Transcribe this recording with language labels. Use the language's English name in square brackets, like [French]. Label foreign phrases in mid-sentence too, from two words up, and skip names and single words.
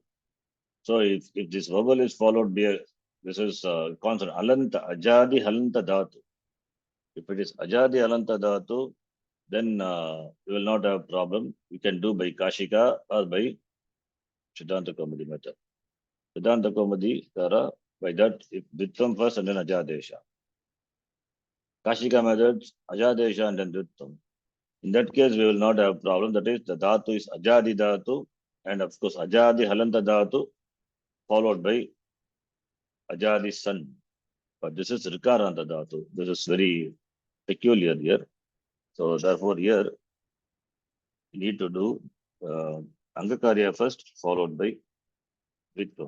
[English] So if this vowel is followed by this is consonant [Sanskrit] alanta ajadi halanta dhatu. [English] If it is [Sanskrit] ajadi halanta dhatu, [English] then you will not have problem. You can do by kashika or by Siddhanta Kaumudi method. Siddhanta Kaumudi Kara, by that if Dittam first and then Ajadesha. Kashika method, Ajadesha and then Dittam. In that case, we will not have problem. That is, the dhatu is [Sanskrit] ajadi dhatu, [English] and of course, [Sanskrit] ajadi halanta dhatu, [English] followed by [Sanskrit] ajadi sun. [English] But this is [Sanskrit] rikaranta dhatu. [English] This is very peculiar here. So therefore, here you need to do angakarya first, followed by vitvam.